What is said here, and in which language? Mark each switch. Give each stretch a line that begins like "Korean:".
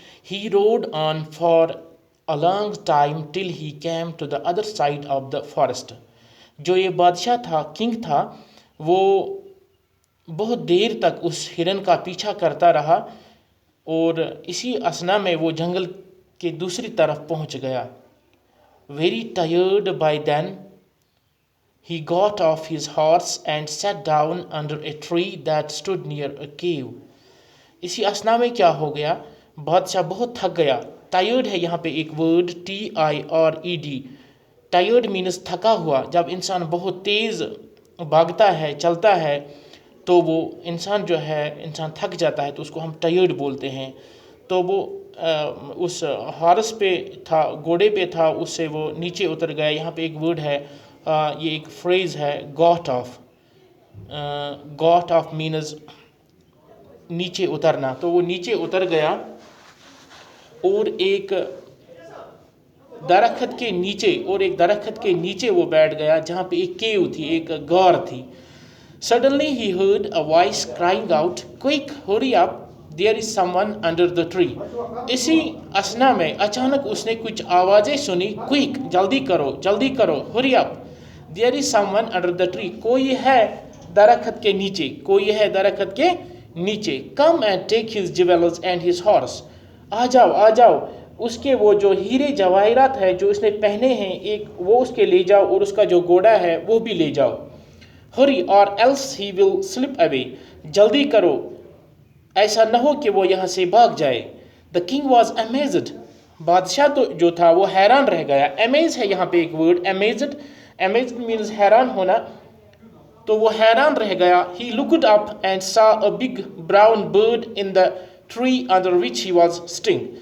English: He rode on for a long time till he came to the other side of the forest.
Urdu: جو یہ بادشاہ تھا، king تھا، وہ بہت دیر تک اس ہرن کا پیچھا کرتا رہا، اور اسی اثنا میں وہ جنگل کے دوسری طرف پہنچ گیا.
English: Very tired by then, he got off his horse and sat down under a tree that stood near a cave.
Urdu: اسی اثنا میں کیا ہو گیا، بادشاہ بہت تھک گیا. ٹائرڈ ہے یہاں پہ ایک ورڈ TIRED. ٹائرڈ مینس تھکا ہوا. جب انسان بہت تیز بھاگتا ہے، چلتا ہے، تو وہ انسان جو ہے، انسان تھک جاتا ہے، تو اس کو ہم ٹائرڈ بولتے ہیں. تو وہ اس ہارس پہ تھا، گھوڑے پہ تھا، اس سے وہ نیچے اتر گیا. یہاں پہ ایک ورڈ ہے، یہ ایک فریز ہے، got of. Got of means نیچے اترنا. تو وہ نیچے اتر گیا اور ایک درخت کے نیچے وہ بیٹھ گیا جہاں پہ ایک کیو تھی، ایک غار تھی.
English: Suddenly he heard a voice crying out, "Quick, hurry up, there is someone under the tree."
Urdu: اسی اثنا میں اچانک اس نے کچھ آوازیں سنی. Quick، جلدی کرو، جلدی کرو.
English: Hurry up, there is someone under the tree.
Urdu: کوئی ہے درخت کے نیچے، کوئی ہے درخت کے نیچے.
English: Come and take his jewels and his horse.
Urdu: آ جاؤ، آ جاؤ، اس کے وہ جو ہیرے جواہرات ہیں جو اس نے پہنے ہیں، ایک وہ اس کے لے جاؤ، اور اس کا جو گھوڑا ہے وہ بھی لے جاؤ.
English: Hurry or else he will slip away.
Urdu: جلدی کرو، ایسا نہ ہو کہ وہ یہاں سے بھاگ جائے.
English: The king was amazed.
Urdu: بادشاہ تو جو تھا وہ حیران رہ گیا. Amaze ہے یہاں پہ ایک ورڈ، amazed.
English: Amazed means
Urdu: حیران ہونا. تو وہ حیران رہ گیا.
English: He looked up and saw a big brown bird in the tree under which he was sitting.